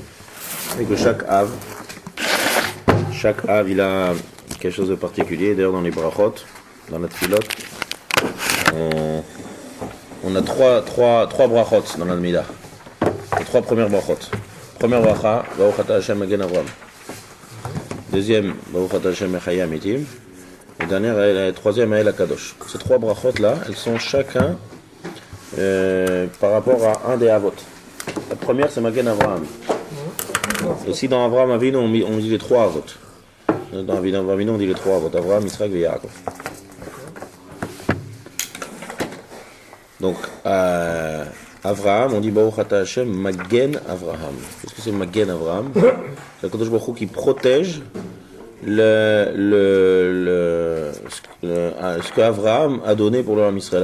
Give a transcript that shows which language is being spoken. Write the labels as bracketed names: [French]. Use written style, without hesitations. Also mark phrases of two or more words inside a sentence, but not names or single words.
[French] Et que chaque Av, il a quelque chose de particulier. D'ailleurs, dans les brachot, dans la tfilot, on a trois brachot dans la Mida. Les trois premières brachot. Première bracha, [Hebrew] ברוך אתה השם מגן אברהם. [French] Deuxième, [Hebrew] ברוך אתה השם מחיה מתים. [French] Et dernière, la troisième, [Hebrew] האל הקדוש. [French] Ces trois brachot là, elles sont chacun par rapport à un des avot. La première, c'est [Hebrew] מגן אברהם. [French] Aussi dans [Hebrew] אברהם אבינו, [French] on dit les trois avot. Dans [Hebrew] אברהם אבינו, [French] on dit les trois avot. Avraham, Yitzhak et Yaakov. Donc, Avraham, on dit [Hebrew] ברוך אתה השם מגן אברהם. [French] Qu'est-ce que c'est [Hebrew] מגן אברהם? [French] C'est le [Hebrew] קדוש ברוך הוא [French] qui protège ce qu'Avraham a donné pour le [Hebrew] עם ישראל.